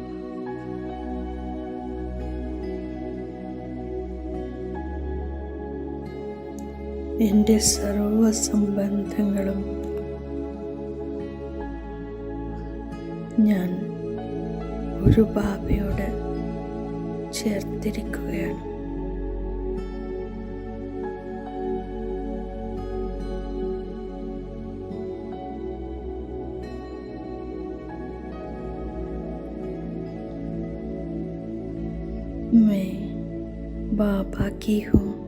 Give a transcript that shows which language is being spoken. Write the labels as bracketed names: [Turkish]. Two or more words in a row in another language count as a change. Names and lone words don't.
[Malayalam] എൻ്റെ സർവ സംബന്ധങ്ങളും ഞാൻ ഒരു ബാബയോട് ചേർത്തിരിക്കുകയാണ്. [Hindi] मैं बाबा की हूँ.